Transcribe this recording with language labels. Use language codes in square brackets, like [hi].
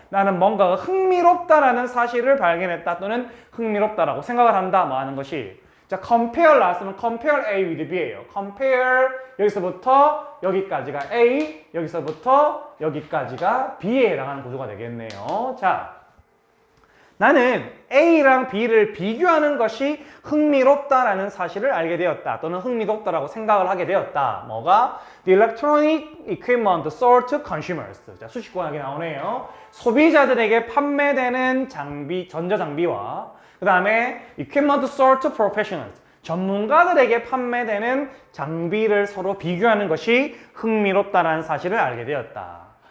[ko] 나는 뭔가가 흥미롭다라는 사실을 발견했다 또는 흥미롭다라고 생각을 한다. 뭐 하는 것이. 자, compare 나왔으면 [en] compare A with B [ko] 예요. compare 여기서부터 여기까지가 A, 여기서부터 여기까지가 B에 해당하는 구조가 되겠네요. 자, 나는 A랑 B를 비교하는 것이 흥미롭다라는 사실을 알게 되었다. 또는 흥미롭다라고 생각을 하게 되었다. 뭐가? [en] The electronic equipment sold to consumers. [ko] 자, 수식구하게 나오네요. 소비자들에게 판매되는 장비, 전자장비와 그 다음에 [en] equipment sold to professionals. [ko] 전문가들에게 판매되는 장비를 서로 비교하는 것이 흥미롭다라는 사실을 알게 되었다.